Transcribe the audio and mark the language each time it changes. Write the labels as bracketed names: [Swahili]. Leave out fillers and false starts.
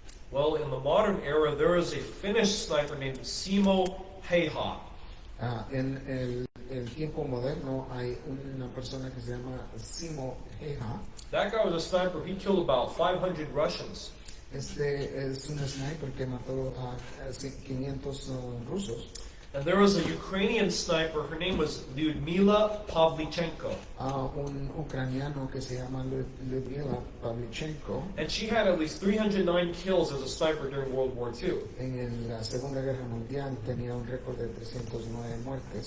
[English] Well, in the modern era, there is a Finnish sniper named Simo Heiha. [Spanish] En el tiempo moderno hay una persona que se llama Simo Heiha. [English] That guy was a sniper. He killed about 500 Russians. [Spanish] Este es un sniper que mató a 500 rusos. [English] And there was a Ukrainian sniper. Her name was Lyudmila Pavlichenko. [Spanish] Un ucraniano que se llama Lyudmila Pavlichenko. [English] And she had at least 309 kills as a sniper during World War II. [Spanish] En la Segunda Guerra Mundial tenía un récord de 309 muertes.